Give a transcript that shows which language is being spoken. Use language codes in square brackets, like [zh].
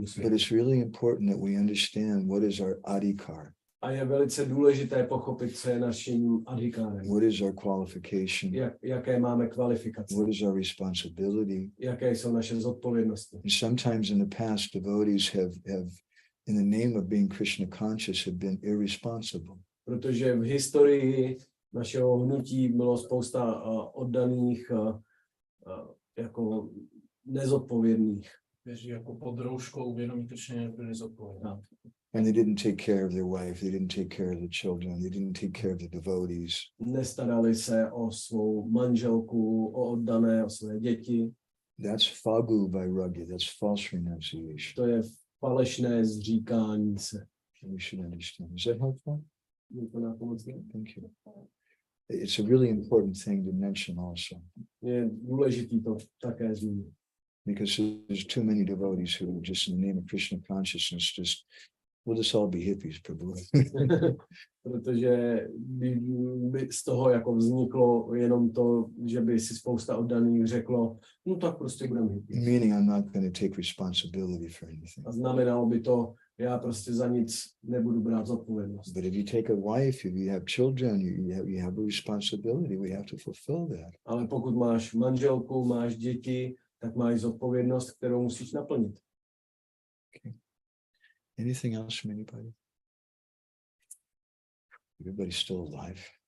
[en] But [cs] světu. [en] it's really important that we understand what is our adhikar. [cs] A je velice důležité pochopit, co je naším adhikárem. [en] What is our qualification? [cs] Jaké máme kvalifikace. [en] What is our responsibility? [cs] Jaké jsou naše zodpovědnosti. [en] And sometimes in the past, devotees have, in the name of being Krishna conscious, have been irresponsible. [cs] Protože v historii našeho hnutí bylo spousta oddaných jako nezodpovědných. Kteří jako pod rouškou vědomí Krišně byli zodpovědní. [en] And they didn't take care of their wife, they didn't take care of the children, they didn't take care of the devotees. [cs] Nestarali se o svou manželku, o oddané, o své děti. [en] That's fagu vairagya, that's false renunciation. [cs] To je falešné zříkání se. [en] We should understand. Is that helpful? [cs] Je to nápomocné? [en] Thank you. It's a really important thing to mention also. [cs] Je důležitý to také zmínit. [en] Because there's too many devotees who just in the name of Krishna consciousness just, we'll just all be hippies, Prabhu. [cs] Protože by z toho jako vzniklo jenom to, že by si spousta oddaných řeklo, no tak prostě budeme hippies. [en] Meaning I'm not going to take responsibility for anything. [cs] A znamenalo by to, já prostě za nic nebudu brát zodpovědnost. [en] But if you take a wife, if you have children, you have a responsibility. We have to fulfill that. [cs] Ale pokud máš manželku, máš děti, tak máš zodpovědnost, kterou musíš naplnit. [en] Okay. Anything else from anybody? Everybody's still alive.